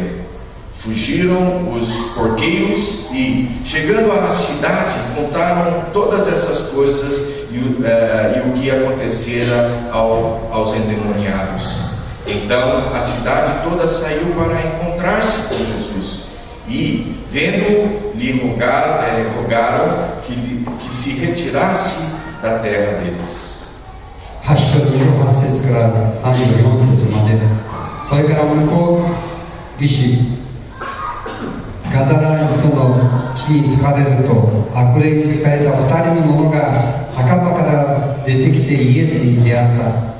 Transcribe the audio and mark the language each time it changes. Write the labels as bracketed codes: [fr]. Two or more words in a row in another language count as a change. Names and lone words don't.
[pt] Fugiram os porqueiros e, chegando à cidade, contaram todas essas coisas e o que acontecera aos endemoniados. Então a cidade toda saiu para encontrar-se com Jesus. E, vendo, lhe rogaram que se retirasse da terra deles. [ja] 8 章28節から34節まで、それから向こう岸ガダラ人の地に好かれると、悪霊に好かれた2人の者が墓場から出てきてイエスに出会った。